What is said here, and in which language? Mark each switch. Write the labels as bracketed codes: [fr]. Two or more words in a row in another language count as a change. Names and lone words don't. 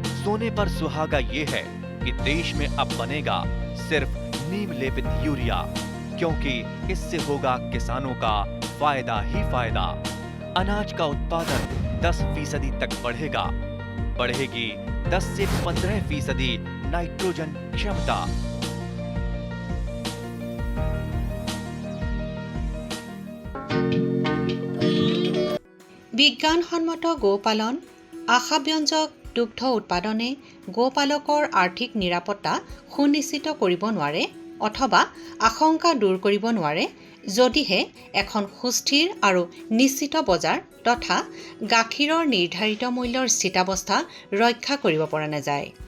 [hi] सोने पर सुहागा ये है कि देश में अब बनेगा सिर्फ नीम लेपित यूरिया, क्योंकि इससे होगा किसानों का फायदा ही फायदा। अनाज का उत्पादन 10% तक बढ़ेगा। बढ़ेगी 10 से 15% नाइट्रोजन क्षमता। [as] বিজ্ঞানসন্মত গোপালন, আশাব্যঞ্জক দুগ্ধ উৎপাদনে গোপালকৰ আৰ্থিক নিৰাপত্তা সুনিশ্চিত কৰিব নোৱাৰে অথবা আশংকা দূৰ কৰিব নোৱাৰে যদিহে এখন সুস্থিৰ আৰু নিশ্চিত বজাৰ তথা গাখীৰৰ নিৰ্ধাৰিত মূল্যৰ স্থিতাৱস্থা ৰক্ষা কৰিব পৰা নাযায়।